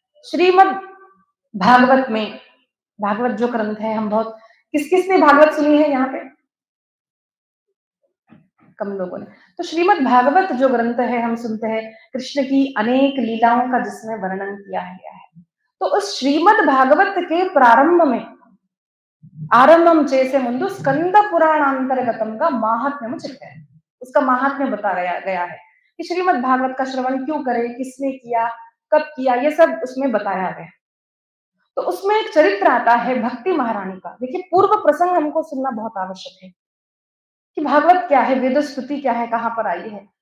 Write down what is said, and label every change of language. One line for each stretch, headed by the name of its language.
Hindi: श्रीमद् भागवत में, भागवत जो ग्रंथ है हम बहुत किस-किसने भागवत सुनी है यहाँ पे? कम लोगों ने। तो श्रीमद् भागवत जो ग्रंथ है हम सुनते हैं कृष्ण की अनेक लीलाओं का जिसमें वर्णन किया गया है। तो उस श्रीमद् भागवत के प्रारंभ में
Telugu: ఆరంభం చేసే ముందు స్కంద పురాణాంతర్గతంగా మహాత్మ్యము చెప్పారు.
Hindi: उसका महात्म्य बताया गया है कि श्रीमद् भागवत का श्रवण क्यों करें, किसने किया, कब किया, ये सब उसमें बताया गया। तो उसमें एक चरित्र आता है भक्ति महारानी का। देखिए पूर्व प्रसंग हमको सुनना बहुत आवश्यक है कि भागवत क्या है, वेद स्तुति क्या है, कहाँ पर आई है।